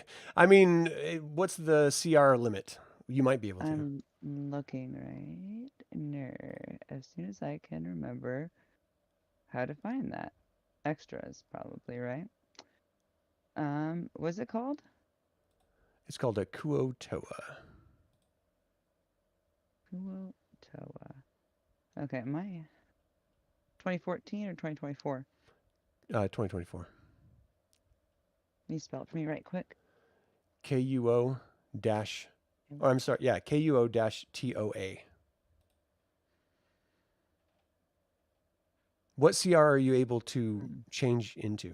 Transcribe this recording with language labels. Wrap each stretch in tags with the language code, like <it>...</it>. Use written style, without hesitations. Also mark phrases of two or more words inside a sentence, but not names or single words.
<en>I mean, what's the CR limit? You might be able to. I'm looking right. No, as soon as I can remember how to find that. extras, probably, right? What's it called? It's called a Kuo-toa. Kuo-toa. Okay, am I 2014 or 2024? 2024. Can you spell it for me right quick? KUO dash. Oh, I'm sorry. Yeah, KUO dash TOA. What CR are you able to change into?</en>